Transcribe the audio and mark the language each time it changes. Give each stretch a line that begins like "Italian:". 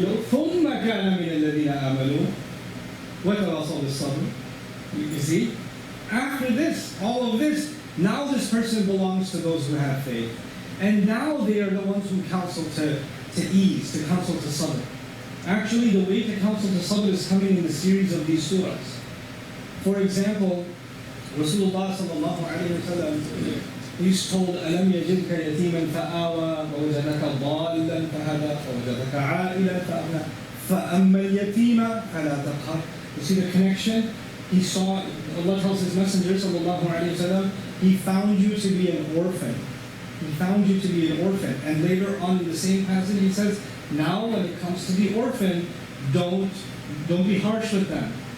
Arabic: ثُمَّ كَانَ مِنَ الَّذِينَ آمَنُوا وَتَوَاصَوْا بِالصَّبْرِ.
English: You see? After this, all of this, now this person belongs to those who have faith. And now they are the ones who counsel to ease, to counsel to sabr. Actually, the way to counsel to sabr is coming in the series of these surahs. For example, Rasulullah sallallahu alayhi wa sallam, he's told,
Arabic: أَلَمْ يَجِدْكَ يَتِيمًا فَآوَى وَوَجَدَكَ ضَالًّا فَهَدَى وَوَجَدَكَ عَائِلًا فَأَغْنَى فَأَمَّا الْيَتِيمَ فَلَا تَقْهَرْ.
English: You see the connection? He saw, Allah tells His Messenger sallallahu alayhi wa sallam, He found you to be an orphan. He found you to be an orphan. And later on in the same passage He says, now when it comes to the orphan, don't be harsh with them.